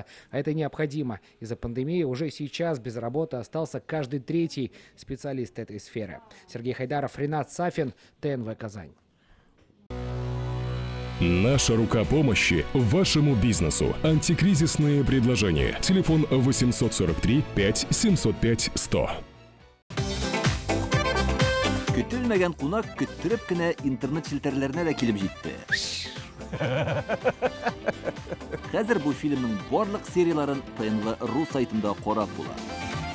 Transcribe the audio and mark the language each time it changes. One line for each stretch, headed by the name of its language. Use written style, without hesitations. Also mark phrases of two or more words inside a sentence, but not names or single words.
Russian: А это необходимо. Из-за пандемии уже сейчас без работы остался каждый третий специалист этой сферы. Сергей Хайдаров, Ренат Сафин, ТНВ Казань. Наша рука помощи вашему бизнесу. Антикризисные предложения. Телефон 843 5 705 100.
Tatar: Көтелмәгән кунак көттүреп кенә интернет челтәрләренә дә килеп җитте. Хәзер бу фильмның барлык серияларын ТНВ.ру сайтында карап була.